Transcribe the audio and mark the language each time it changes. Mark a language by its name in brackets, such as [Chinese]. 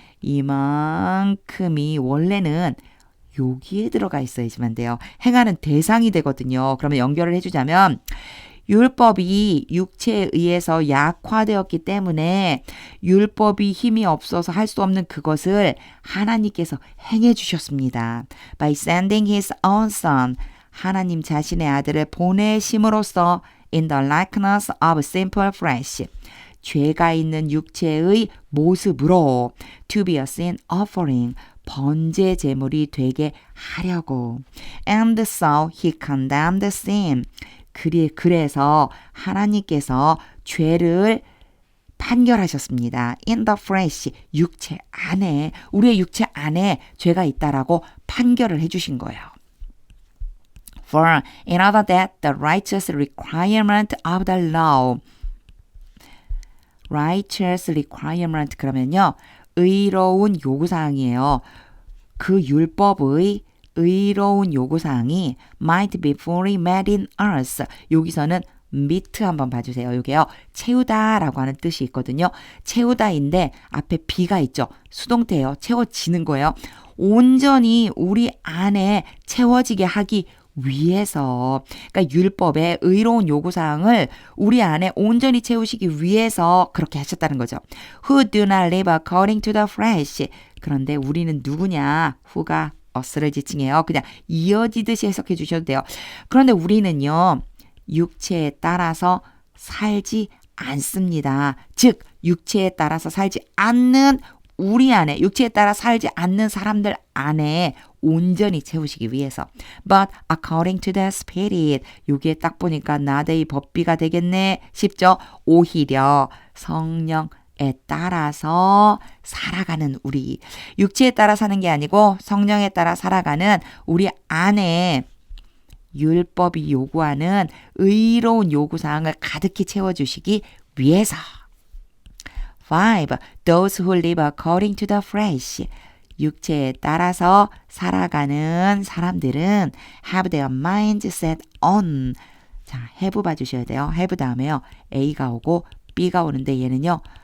[Korean] 이만큼이 원래는 여기에 들어가 있어야지만 돼요. 행하는 대상이 되거든요. 그러면 연결을 해주자면 율법이 육체에 의해서 약화되었기 때문에 율법이 힘이 없어서 할 수 없는 그것을 하나님께서 행해 주셨습니다. [English] By sending his own son, [Korean] 하나님 자신의 아들을 보내심으로써 [English] in the likeness of simple flesh, [Korean] 죄가 있는 육체의 모습으로 [English] to be a sin offering, [Korean] 번제 제물이 되게 하려고. [English] And so he condemned sin. [Korean] 그래서 하나님께서 죄를 판결하셨습니다. [English] In the flesh, [Korean] 육체 안에, 우리의 육체 안에 죄가 있다라고 판결을 해주신 거예요. [English] For in order that the righteous requirement of the law, righteous requirement [Korean] 그러면요. 의로운 요구사항이에요. 그 율법의 의로운 요구사항이 [English] might be fully met in us. [Korean] 여기서는 meet 한번 봐주세요. 이게요. 채우다라고 하는 뜻이 있거든요. 채우다인데 앞에 be가 있죠. 수동태예요. 채워지는 거예요. 온전히 우리 안에 채워지게 하기 위해서, 그러니까 율법의 의로운 요구사항을 우리 안에 온전히 채우시기 위해서 그렇게 하셨다는 거죠. [English] Who do not live according to the flesh. [Korean] 그런데 우리는 누구냐? who가 us를 지칭해요. 그냥 이어지듯이 해석해 주셔도 돼요. 그런데 우리는요. 육체에 따라서 살지 않습니다. 즉 육체에 따라서 살지 않는 우리 안에, 육체에 따라 살지 않는 사람들 안에 온전히 채우시기 위해서. [English] But according to the Spirit. [Korean] 여기에 딱 보니까 나대의 법비가 되겠네 싶죠? 오히려 성령에 따라서 살아가는 우리. 육체에 따라 사는 게 아니고 성령에 따라 살아가는 우리 안에 율법이 요구하는 의로운 요구사항을 가득히 채워주시기 위해서. 5. [English] Those who live according to the flesh. [Korean] 육체에 따라서 살아가는 사람들은 [English] have their minds set on. [Korean] 자, have 봐주셔야 돼요. have 다음에요. A가 오고 B가 오는데 얘는요.